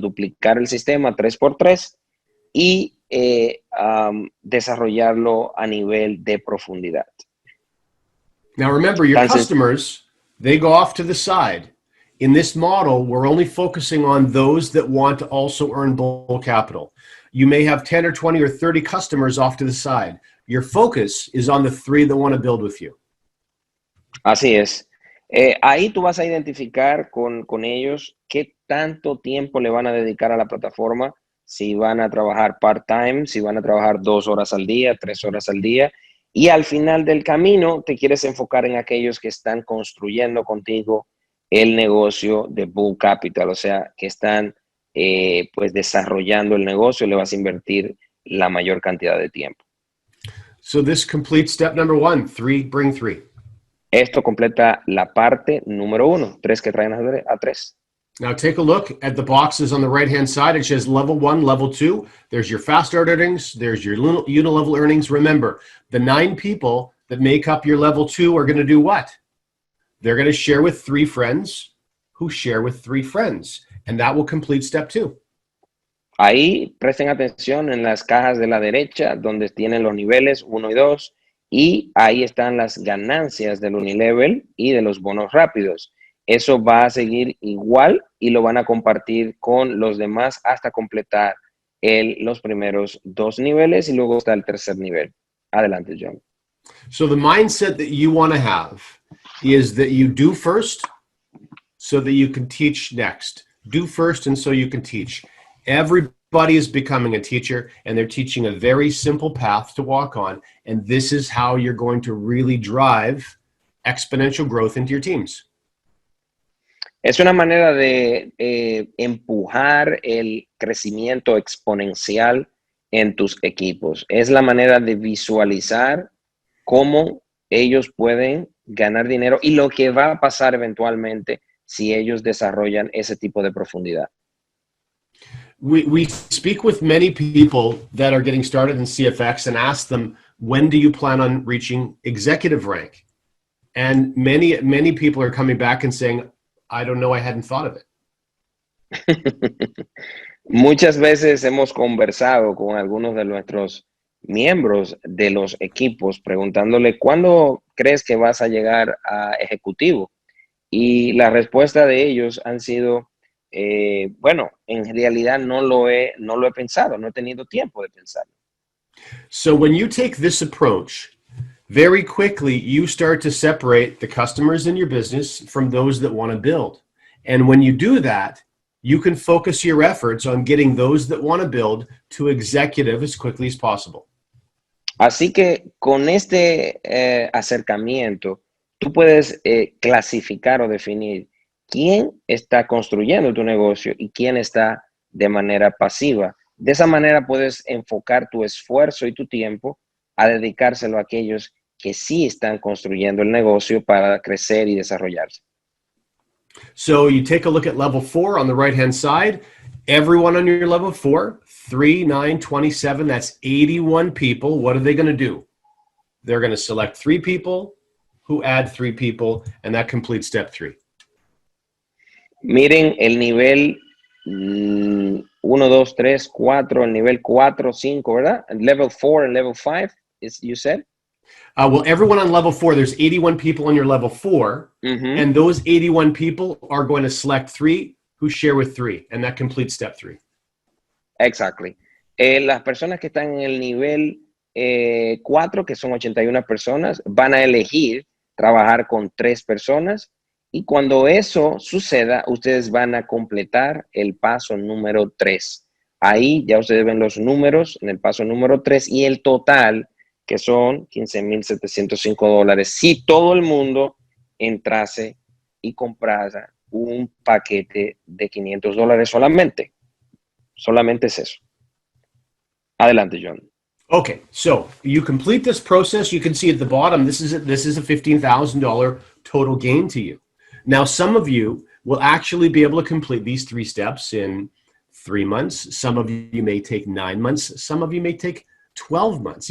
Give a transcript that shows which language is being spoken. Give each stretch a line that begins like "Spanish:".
Spanish: Duplicar el sistema 3x3 y desarrollarlo a nivel de profundidad.
English: Now remember, your customers, they go off to the side. In this model, we're only focusing on those that want to also earn Bull Capital. You may have 10 or 20 or 30 customers off to the side. Your focus is on the 3 that want to build with you.
Spanish: Así es. Ahí tú vas a identificar con ellos qué tanto tiempo le van a dedicar a la plataforma, si van a trabajar part-time, si van a trabajar 2 horas al día, 3 horas al día. Y al final del camino te quieres enfocar en aquellos que están construyendo contigo el negocio de Bull Capital, o sea, que están pues desarrollando el negocio, le vas a invertir la mayor cantidad de tiempo.
English: So this completes step number 1, 3 bring 3.
Spanish: Esto completa la parte número 1, 3 que traen a 3.
English: Now take a look at the boxes on the right-hand side. It says level 1, level 2. There's your fast start earnings. There's your unilevel earnings. Remember, the 9 people that make up your level 2 are going to do what? They're going to share with 3 friends who share with 3 friends. And that will complete step 2.
Spanish: Ahí presten atención en las cajas de la derecha donde tienen los niveles 1 y 2 y ahí están las ganancias del unilevel y de los bonos rápidos. Eso va a seguir igual y lo van a compartir con los demás hasta completar los primeros 2 niveles y luego está el tercer nivel. Adelante, John.
English: So the mindset that you want to have is that you do first so that you can teach next. Do first and so you can teach. Everybody is becoming a teacher and they're teaching a very simple path to walk on. And this is how you're going to really drive exponential growth into your teams.
Spanish: Es una manera de empujar el crecimiento exponencial en tus equipos. Es la manera de visualizar cómo ellos pueden ganar dinero y lo que va a pasar eventualmente si ellos desarrollan ese tipo de profundidad.
English: We speak with many people that are getting started in CFX and ask them, when do you plan on reaching executive rank? And many people are coming back and saying, I don't know, I hadn't thought of it.
Spanish: Muchas veces hemos conversado con algunos de nuestros miembros de los equipos preguntándole, ¿cuándo crees que vas a llegar a ejecutivo? Y la respuesta de ellos han sido, bueno, en realidad no lo he pensado, no he tenido tiempo de pensarlo.
English: So when you take this approach, very quickly you start to separate the customers in your business from those that want to build. And when you do that, you can focus your efforts on getting those that want to build to executive as quickly as possible.
Spanish: Así que con este acercamiento, tú puedes clasificar o definir quién está construyendo tu negocio y quién está de manera pasiva. De esa manera puedes enfocar tu esfuerzo y tu tiempo a dedicárselo a aquellos que sí están construyendo el negocio para crecer y desarrollarse.
English: So you take a look at level 4 on the right-hand side. Everyone on your level 4, 3, 9, 27, that's 81 people. What are they going to do? They're going to select 3 people who add 3 people, and that completes step 3.
Spanish: Miren el nivel 1, 2, 3, 4, el nivel 4, 5, ¿verdad?
English: Level 4 and level 5, you said? Well, everyone on level 4, there's 81 people on your level 4, and those 81 people are going to select 3 who share with 3, and that completes step 3. Exactly.
Spanish: Las personas que están en el nivel 4, que son 81 personas, van a elegir trabajar con 3 personas, y cuando eso suceda, ustedes van a completar el paso número 3. Ahí ya ustedes ven los números en el paso número 3 y el total, que son $15,705, si todo el mundo entrase y comprara un paquete de $500 solamente. Solamente es eso. Adelante, John.
English: Okay, so you complete this process. You can see at the bottom, this is a $15,000 total gain to you. Now, some of you will actually be able to complete these 3 steps in 3 months. Some of you may take 9 months. Some of you may take 12 months.